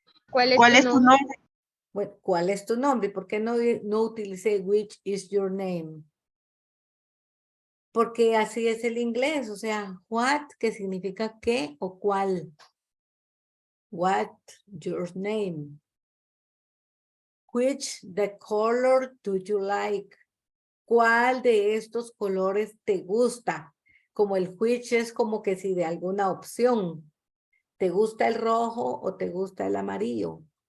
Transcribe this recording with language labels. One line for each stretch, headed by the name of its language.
Spanish: ¿Cuál ¿Cuál es tu nombre? Bueno, ¿cuál es tu nombre? ¿Por qué no utilicé
English: which is your name?
Spanish: Porque así es el inglés, o sea, what, que significa qué o cuál.
English: What your name? Which the color do you like?
Spanish: ¿Cuál de estos colores te gusta? Como el which es como que si de alguna opción. ¿Te gusta el rojo o te gusta el amarillo?